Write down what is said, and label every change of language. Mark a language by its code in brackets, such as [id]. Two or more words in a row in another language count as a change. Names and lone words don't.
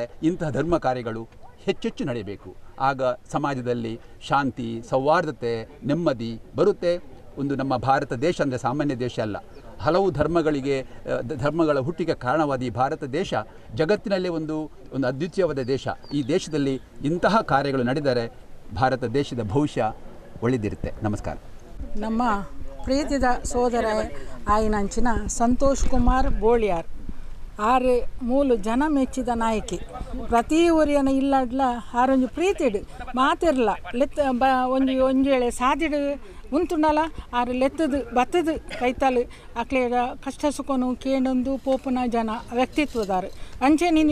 [kn] ಇಂತಹ ಧರ್ಮ ಕಾರ್ಯಗಳು ಹೆಚ್ಚೆಚ್ಚು ನಡೆಯಬೇಕು. ಆಗ ಸಮಾಜದಲ್ಲಿ ಶಾಂತಿ, ಸೌಹಾರ್ದತೆ, ನೆಮ್ಮದಿ ಬರುತ್ತೆ. ಒಂದು ನಮ್ಮ ಭಾರತ ದೇಶ ಅಂದರೆ ಸಾಮಾನ್ಯ ದೇಶ ಅಲ್ಲ, ಹಲವು ಧರ್ಮಗಳ ಹುಟ್ಟಿಗೆ ಕಾರಣವಾದ ಈ ಭಾರತ ದೇಶ ಜಗತ್ತಿನಲ್ಲಿ ಒಂದು ಅದ್ವಿತೀಯವಾದ ದೇಶ. ಈ ದೇಶದಲ್ಲಿ ಇಂತಹ ಕಾರ್ಯಗಳು ನಡೆದರೆ ಭಾರತ ದೇಶದ ಭವಿಷ್ಯ ಒಳ್ಳೆದಿರುತ್ತೆ. ನಮಸ್ಕಾರ. [tcy] ನಮ್ಮ ಪ್ರೀತಿದ ಸೋದರ ಆಯ್ನಂಚಿನ ಸಂತೋಷ್ ಕುಮಾರ್ ಬೋಳ್ಯಾರ್ ಆರು ಮೂಲು ಜನ ಮೆಚ್ಚಿದ ನಾಯಕಿ. ಪ್ರತಿ ಊರಿನ ಇಲ್ಲಡ್ಲ ಆರೊಂದು ಪ್ರೀತಿಡು ಮಾತಿರ್ಲ ಲೆತ್ ಒಂಜೇಳೆ ಸಾದಿಡು ಉಂತುಂಡಲ ಆರು ಲೆತ್ತದು ಬತ್ತದು ಕೈತಲು ಅಕ್ಲೆದ ಕಷ್ಟ ಸುಖನು ಕೇಂಡೊಂದು ಪೋಪುನ ಜನ ವ್ಯಕ್ತಿತ್ವದಾರು ಅಂಚೆ ನೀನು